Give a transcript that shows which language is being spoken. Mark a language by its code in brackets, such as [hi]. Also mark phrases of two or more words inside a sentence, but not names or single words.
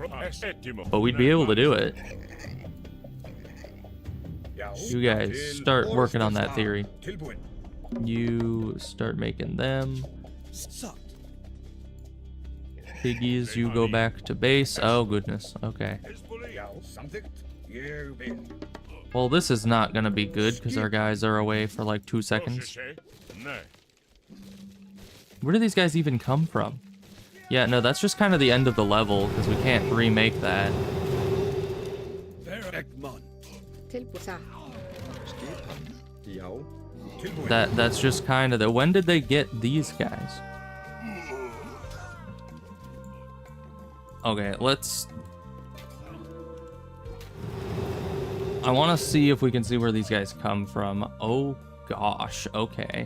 [en] Etimo. but we'd be able to do it. You guys start working on that theory. [is] Tilbúin. [en] You start making them. Piggies, you go back to base. Oh, goodness. Okay. [is] Já. Samþykkt. Ég vil. [en] Well, this is not going to be good because our guys are away for like 2 seconds. Ne. Where do these guys even come from? Yeah, no, that's just kind of the end of the level because we can't remake that. Egmont. [is] Skipan. Já. Tilbúin. [en] That's just kind of the. When did they get these guys? Okay, let's. I want to see if we can see where these guys come from. Oh gosh, okay.